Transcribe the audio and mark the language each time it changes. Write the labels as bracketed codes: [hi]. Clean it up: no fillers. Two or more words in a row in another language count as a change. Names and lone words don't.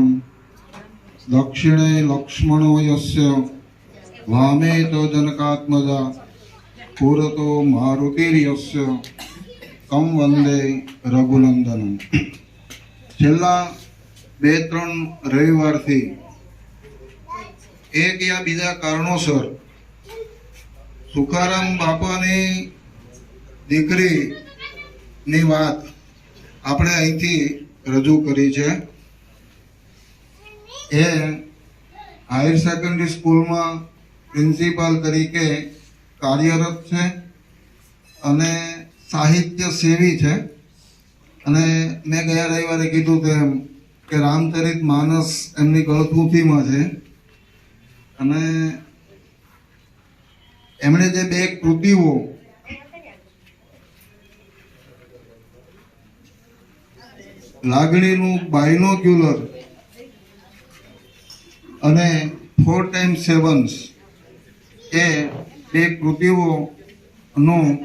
[sa] दक्षिणे लक्ष्मणो यस्य वामे च जनकात्मजा पुरतो मारुतिर्यस्य कं वंदे रघुनंदनम। [gu] છેલ્લા 2-3 રવિવારથી એક યા બીજા કારણોસર સુખારામ બાપાની દીકરીની વાત આપણે અહીંથી રજૂ કરી છે। એ હાયર સેકન્ડરી સ્કૂલમાં પ્રિન્સિપાલ તરીકે કાર્યરત છે અને સાહિત્ય સેવી છે। અને મેં ગયા રવિવારે કીધું તેમ કે રામચરિત માનસ એમની ગળથૂથીમાં છે અને એમણે જે 2 કૃતિઓ લાગણીનું બાયનોક્યુલર અને 4x7 એ 2 કૃતિઓનું